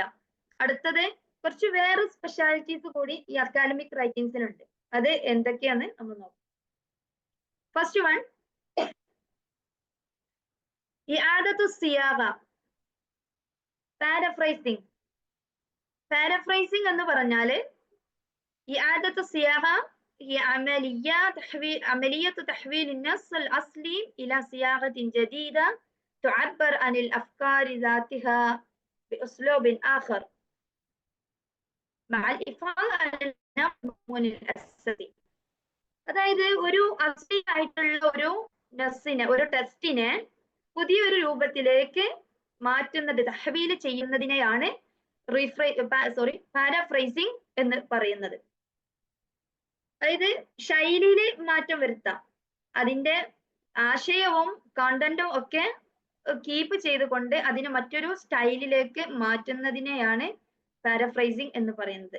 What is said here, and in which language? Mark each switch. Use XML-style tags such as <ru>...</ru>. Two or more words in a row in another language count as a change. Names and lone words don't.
<ml>അടുത്തത് കുറച്ച് വേറെ സ്പെഷ്യാലിറ്റീസ് കൂടി ഈ</ml> <en>academic writings.</en> <ml>അത് എന്തൊക്കെയാന്ന് നമ്മൾ നോക്കാം.</ml> <en>first one,</en> <ar>إعادة الصياغة,</ar> <en>പാരഫ്രൈസിംഗ്.</en> <ml>പാരഫ്രൈസിംഗ് എന്ന് പറഞ്ഞാല്</ml> <ar>إعادة الصياغة هي عملية تحويل النص الأصلي إلى صياغة جديدة تعبر عن الأفكار ذاتها بأسلوب آخر مع الإفادة عن المضمون الأساسي.</ar> <ml>അതായത് ഒരു അസലായിട്ടുള്ള ഒരു നസ്സിനെ, ഒരു ടെക്സ്റ്റിനെ പുതിയൊരു രൂപത്തിലേക്ക് മാറ്റുന്നത്, തഹ്വീൽ ചെയ്യുന്നതിനെയാണ് പാരാഫ്രൈസിംഗ് എന്ന് പറയുന്നത്. അതായത് ശൈലിയിൽ മാറ്റം വരുത്താം, അതിന്റെ ആശയവും കണ്ടന്റും ഒക്കെ കീപ്പ് ചെയ്തുകൊണ്ട് അതിനെ മറ്റൊരു സ്റ്റൈലിലേക്ക് മാറ്റുന്നതിനെയാണ് പാരാഫ്രൈസിംഗ് എന്ന് പറയുന്നത്.</ml>